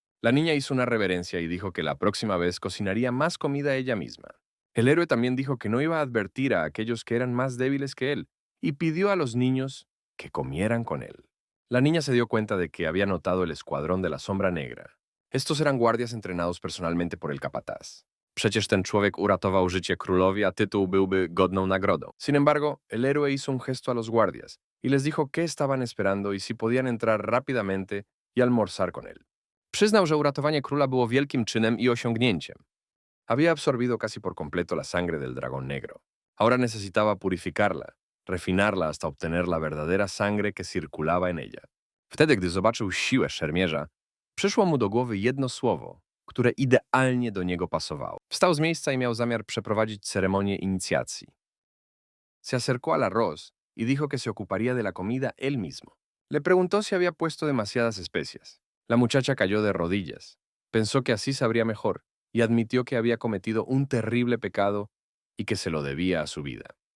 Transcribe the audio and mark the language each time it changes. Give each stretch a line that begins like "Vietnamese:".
Spanish: La niña hizo una reverencia y dijo que la próxima vez cocinaría más comida ella misma. El héroe también dijo que no iba a advertir a aquellos que eran más débiles que él y pidió a los niños que comieran con él. La niña se dio cuenta de que había notado el escuadrón de la sombra negra. Estos eran guardias entrenados personalmente por el capataz.
Polish: Przecież ten człowiek uratował życie królowi, a tytuł byłby godną nagrodą.
Spanish: Sin embargo, el héroe hizo un gesto a los guardias y les dijo qué estaban esperando y si podían entrar rápidamente y almorzar con él.
Polish: Przyznał, że uratowanie króla było wielkim czynem i osiągnięciem.
Spanish: Había absorbido casi por completo la sangre del dragón negro. Ahora necesitaba purificarla, refinarla hasta obtener la verdadera sangre que circulaba en ella.
Polish: Wtedy, gdy zobaczył siłę szermierza, przyszło mu do głowy jedno słowo, które idealnie do niego pasowało. Wstał z miejsca y miał zamiar przeprowadzić ceremonię inicjacji.
Spanish: Se acercó al arroz y dijo que se ocuparía de la comida él mismo. Le preguntó si había puesto demasiadas especias. La muchacha cayó de rodillas. Pensó que así sabría mejor y admitió que había cometido un terrible pecado y que se lo debía a su vida.